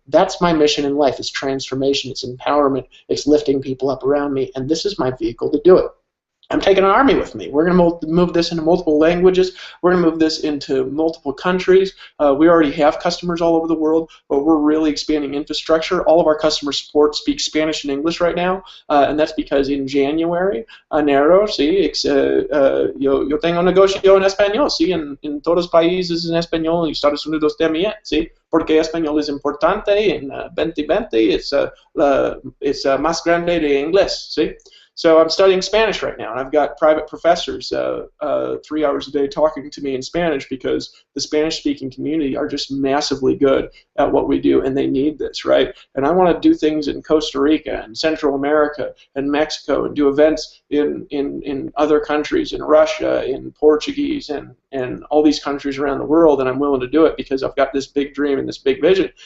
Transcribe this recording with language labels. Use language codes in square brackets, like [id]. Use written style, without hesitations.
[en] That's my mission in life. It's transformation, it's empowerment, it's lifting people up around me, and this is my vehicle to do it. I'm taking an army with me. We're going to move this into multiple languages. We're going to move this into multiple countries. We already have customers all over the world, but we're really expanding infrastructure. All of our customer support speaks Spanish and English right now, and that's because in January, [es] enero, sí, yo tengo negocio en español, sí, en todos los países en español y Estados Unidos también, sí, porque español es importante en 2020, it's más grande de inglés, sí. [en] So I'm studying Spanish right now, and I've got private professors 3 hours a day talking to me in Spanish, because the Spanish-speaking community are just massively good at what we do, and they need this, right? And I want to do things in Costa Rica and Central America and Mexico, and do events in other countries, in Russia, in Portuguese, and all these countries around the world, and I'm willing to do it because I've got this big dream and this big vision.